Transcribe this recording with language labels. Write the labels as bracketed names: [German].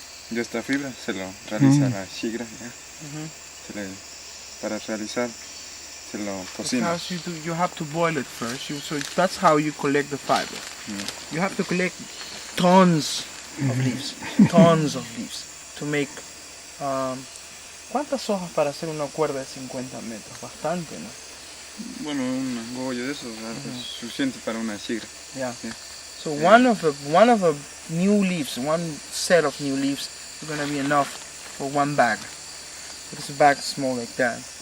[Spanish] Y esta fibra se lo realiza la shigra, ¿ya? Se le- para realizar se lo cocina. [English] Because you have to boil it first. So that's how you collect the fiber. You have to collect tons of leaves, tons of leaves to make. [Spanish] ¿Cuántas hojas para hacer una cuerda de 50 metros? Bastante, ¿no? Bueno, un bollo de eso es suficiente para una shigra. [English] Yeah. Yeah. So one of the new leaves, one set of new leaves, is gonna be enough for one bag. Because the bag is small like that.